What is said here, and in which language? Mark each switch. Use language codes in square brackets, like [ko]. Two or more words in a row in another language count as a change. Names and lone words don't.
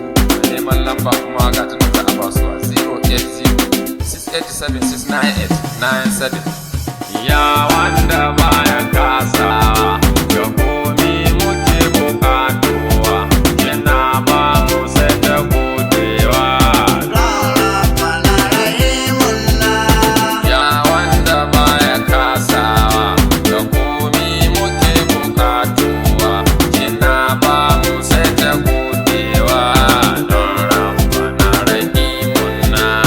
[ha] mai neman lamba kuma ga ta nan za a ba su a zero eight zero six eight seven six nine eight nine seven. Ya wanda baya kasawa, ga komi muke bukatuwa, yana ba mu sai ta godewa. Ya wanda baya kasawa, ga komi muke bukatuwa, yana ba mu sai ta godewa, don Rabbana Rahimunna.